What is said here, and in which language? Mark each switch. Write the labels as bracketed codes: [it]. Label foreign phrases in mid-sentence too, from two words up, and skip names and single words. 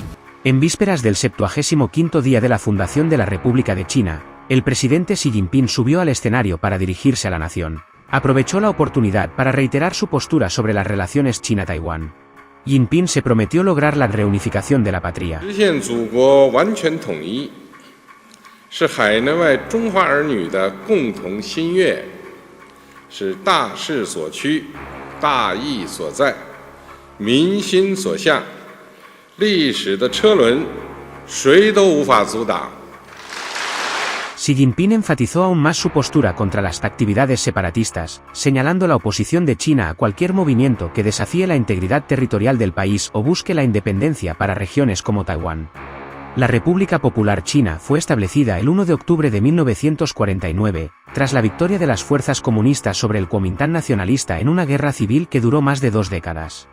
[es] En vísperas del 75º día de la fundación de la República de China, el presidente Xi Jinping subió al escenario para dirigirse a la nación. Aprovechó la oportunidad para reiterar su postura sobre las relaciones China-Taiwán. Jinping se prometió lograr la reunificación de la patria. [zh] 是海内外中华儿女的共同心愿，是大势所趋、大义所在、民心所向。历史的车轮，谁都无法阻挡。 [es] Xi Jinping enfatizó aún más su postura contra las actividades separatistas, señalando la oposición de China a cualquier movimiento que desafíe la integridad territorial del país o busque la independencia para regiones como Taiwán. La República Popular China fue establecida el 1 de octubre de 1949, tras la victoria de las fuerzas comunistas sobre el Kuomintán nacionalista en una guerra civil que duró más de 2 décadas.